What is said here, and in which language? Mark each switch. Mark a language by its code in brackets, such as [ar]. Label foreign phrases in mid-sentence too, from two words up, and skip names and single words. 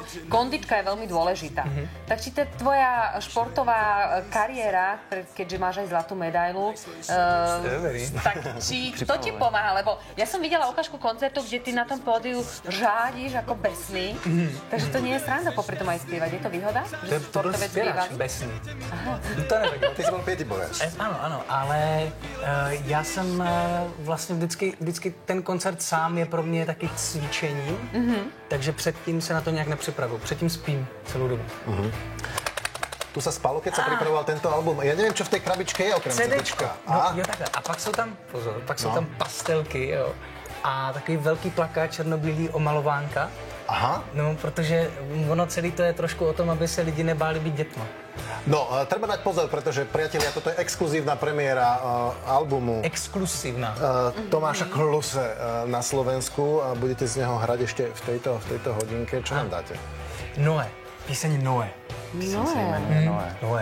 [sk] Kondička je veľmi dôležitá. Tak či tá tvoja športová kariéra, keďže máš aj zlatú medailu, tak či to ti pomáha? Lebo ja som videla ukážku koncertov, kde ty na tom pódiu žádíš ako besný, takže to nie je sranda popri tom aj spievať. Je to výhoda? Že [cs] To byl [sk] športovec [cs] zpěvač bývalý? besný. To nevím. [sk] Ty si bol pietibojač. [cs] Ano, ale já jsem vlastně vždycky ten koncert sám je pro mě taky cvičení, takže předtím se na to nějak nepřipravuju. Předtím spím celou dobu. [sk] Tu sa spalo, keď sa pripravoval tento album. Ja neviem, čo v tej krabičke je okrem CDčka. [cs] No, jo, takhle. A pak jsou tam, pozor, jsou tam pastelky, jo. A takový velký plakát černobílý omalovánka. Aha. No, protože ono celý to je trošku o tom, aby se lidi nebáli být dětma. [sk] No, treba dať pozor, pretože, priatelia, toto je exkluzívna premiéra albumu Exkluzívna. Tomáša Kluse na Slovensku. A budete z neho hrať ešte v tejto hodinke. Čo nám dáte? [cs] Noé. Píseň Noé. Noé.